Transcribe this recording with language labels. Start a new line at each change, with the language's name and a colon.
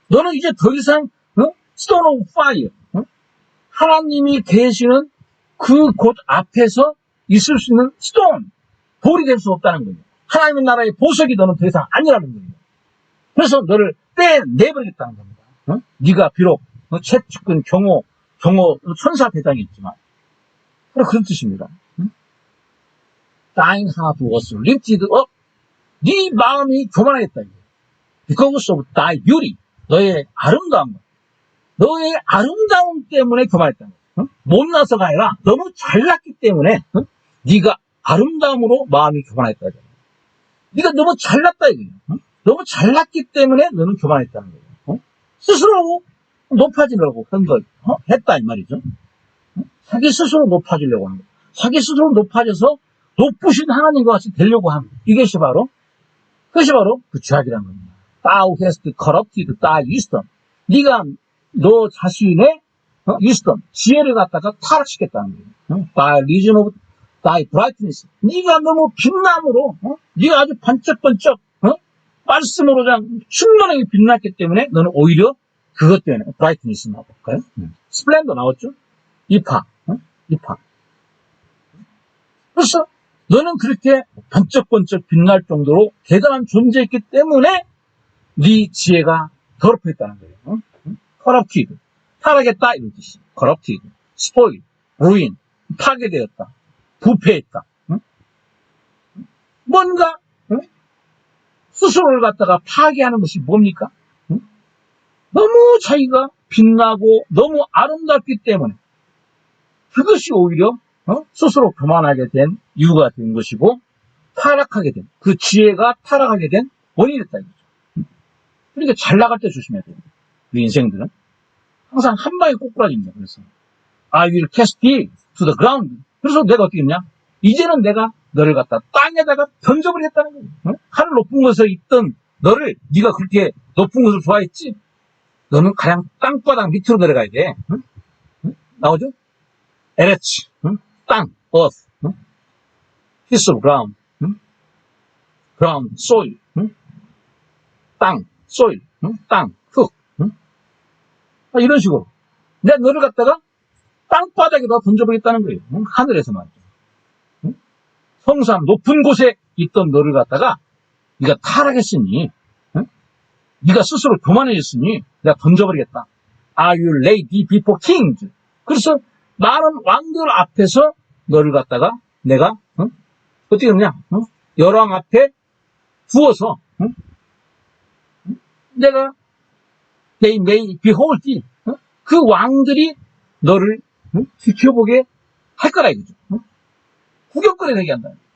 Korean: 너는 이제 더 이상 스톤 오브 파이어 하나님이 계시는 그 곳 앞에서 있을 수 있는 스톤 돌이 될 수 없다는 거예요. 하나님의 나라의 보석이 너는 더 이상 아니라는 거예요. 그래서 너를 빼내버리겠다는 겁니다. 네가 비록 최측근 경호 천사 대장이 있지만 그런 뜻입니다.
English: Thine heart was lifted up.
Korean: 네 마음이 교만하겠다.
English: Because of thy beauty.
Korean: 너의 아름다움. 너의 아름다움 때문에 교만했다는 거야. 못나서가 아니라 너무 잘났기 때문에 네가 아름다움으로 마음이 교만했다. 네가 너무 잘났다 이거예요. 너무 잘났기 때문에 너는 교만했다는 거예요. 스스로 높아지려고 했다 이 말이죠. 자기 스스로 높아지려고 하는 거예요. 자기 스스로 높아져서 높으신 하나님과 같이 되려고 하는 거예요. 이것이 바로 그 죄악이라는 겁니다.
English: Thou hast corrupted thy wisdom.
Korean: 네가 너 자신의 wisdom, 지혜를 갖다가 타락시켰다는 거예요.
English: By reason of thy brightness.
Korean: 네가 너무 빛남으로, 네가 아주 반짝반짝 말씀으로 그냥 충만하게 빛났기 때문에 너는 오히려 그것 때문에 brightness 나볼까요? 스플렌더 나왔죠? 이파. 그래서 너는 그렇게 번쩍번쩍 빛날 정도로 대단한 존재였기 때문에 네 지혜가 더럽혀있다는 거예요. corrupted, 타락했다 이런 뜻이.
English: corrupted, spoil, ruin,
Korean: 파괴되었다, 부패했다. 뭔가 스스로를 갖다가 파괴하는 것이 뭡니까? 너무 자기가 빛나고 너무 아름답기 때문에 그것이 오히려 스스로 교만하게 된 이유가 된 것이고 타락하게 된 그 지혜가 타락하게 된 원인이 됐다 이거죠. 그러니까 잘 나갈 때 조심해야 돼요. 우리 인생들은 항상 한 방에 꼬꾸라집니다. 그래서
English: I will cast thee to the ground.
Korean: 그래서 내가 어떻게 했냐? 이제는 내가 너를 갖다 땅에다가 던져버리겠다는 거예요. 하늘 높은 곳에 있던 너를 네가 그렇게 높은 곳을 좋아했지? 너는 그냥 땅바닥 밑으로 내려가야 돼. 나오죠?
English: 에레치, 땅, earth, piece of ground, ground, soil, 땅, soil, 땅, 흙.
Korean: 이런 식으로. 내가 너를 갖다가 땅바닥에다 던져버리겠다는 거예요. 하늘에서 말이죠. 성산 높은 곳에 있던 너를 갖다가 네가 타락했으니, 네가 스스로 교만해졌으니 내가 던져버리겠다.
English: I will lay thee before kings.
Korean: 그래서 많은 왕들 앞에서 너를 갖다가 내가 어떻게 하느냐? 열왕 앞에 두어서 내가
English: they may behold thee.
Korean: 그 왕들이 너를 지켜보게 할 거라 이거죠. 구경거리 되게 한다.